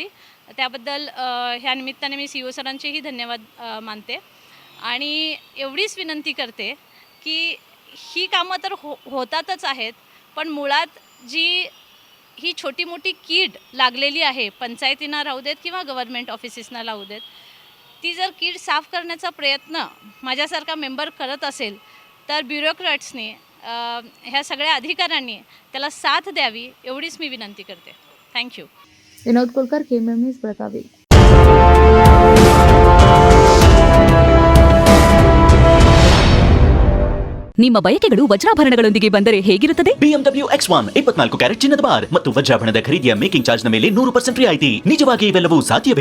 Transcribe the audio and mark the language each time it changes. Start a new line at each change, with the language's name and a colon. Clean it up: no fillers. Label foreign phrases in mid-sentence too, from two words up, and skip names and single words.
Marathi: त्याबद्दल ह्या निमित्ताने मी CEO सरांचेही धन्यवाद मानते आणि एवढीच विनंती करते की ही कामं तर होतातच आहेत, पण मुळात जी ही छोटी मोठी कीड लागलेली आहे पंचायतींना राहू देत किंवा
English: government offices
Marathi: राहू देत, ती जर कीड साफ करण्याचा प्रयत्न माझ्यासारखा मेंबर करत असेल तर ब्युरोक्रॅट्सनी ह्या सगळ्या अधिकाऱ्यांनी त्याला साथ द्यावी एवढीच मी विनंती करते. थँक्यू. विनोद कोलकर, KMM न्यूज, बेळगावी.
Kannada: ನಿಮ್ಮ ಬಯಕೆಗಳು ವಜ್ರಾಭರಣಗಳೊಂದಿಗೆ ಬಂದರೆ ಹೇಗಿರುತ್ತದೆ? BMW X1 24 ಕ್ಯಾರೆಟ್ ಚಿನ್ನದ ಬಾರ್ ಮತ್ತು ವಜ್ರಾಭರಣದ ಖರೀದಿಯ
English: making charge
Kannada: ನ ಮೇಲೆ 100% ರಿಯಾಯಿತಿ. ನಿಜವಾಗಿ ಇವೆಲ್ಲವೂ ಸಾಧ್ಯವೇ?